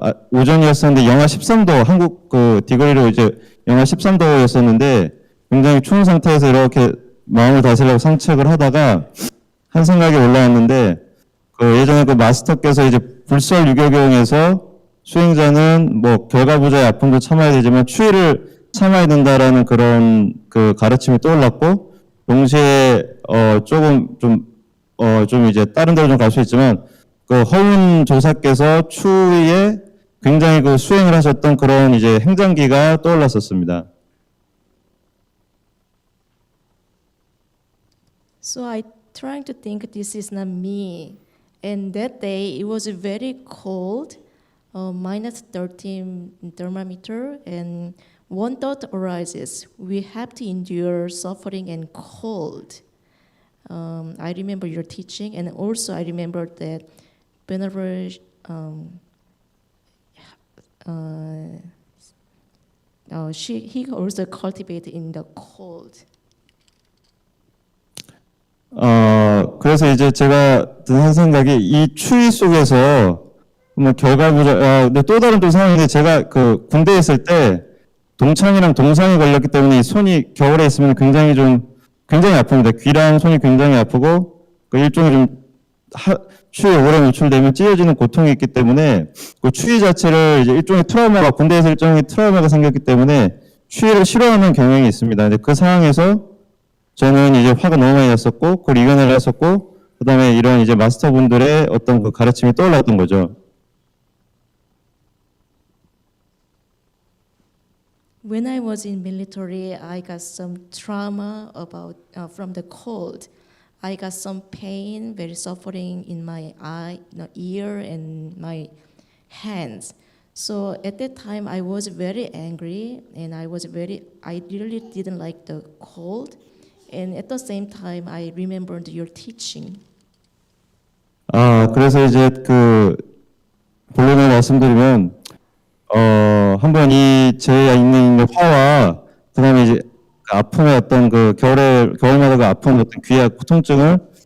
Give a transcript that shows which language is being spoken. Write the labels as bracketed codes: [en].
[ko] 오전이었었는데 영하 13도, 한국 디그리로 이제 영하 13도였었는데 굉장히 추운 상태에서 이렇게 마음을 다스리려고 산책을 하다가 한 생각이 올라왔는데 예전에 마스터께서 이제 불설 유교경에서 수행자는 결과부자의 아픔도 참아야 되지만 추위를 참아야 된다라는 그런 가르침이 떠올랐고 동시에 좀 이제 다른 데로 좀 갈 수 있지만 허운 조사께서 추위에 굉장히 수행을 하셨던 그런 이제 행장기가 떠올랐었습니다. [en] So I trying to think this is not me. And that day it was very cold, minus 13 thermometer, and one thought arises: we have to endure suffering and cold. I remember your teaching, and also I remember that Venerable he also cultivated in the cold. [ko] 그래서 이제 제가 든 생각이 이 추위 속에서 근데 또 다른 또 상황인데 제가 군대에 있을 때 동창이랑 동상이 걸렸기 때문에 이 손이 겨울에 있으면 굉장히 아픕니다. 귀랑 손이 굉장히 아프고 일종의 좀 추위에 오래 노출되면 찢어지는 고통이 있기 때문에 추위 자체를 이제 일종의 군대에서 일종의 트라우마가 생겼기 때문에 추위를 싫어하는 경향이 있습니다. 근데 그 상황에서 저는 이제 화가 너무 많이 났었고 그걸 이겨내려 했었고 그다음에 이런 이제 마스터분들의 어떤 가르침이 떠올랐던 거죠. [en] When I was in military, I got some trauma from the cold. I got some pain, very suffering in my ear and my hands. So at that time, I was very angry, and I really didn't like the cold. And at the same time, I remembered your teaching. [ko] 그래서 이제 본론을 말씀드리면 한번 제 있는 화와 그다음에 이제 아픔의 어떤 겨울마다 아픈 어떤 귀와 고통증을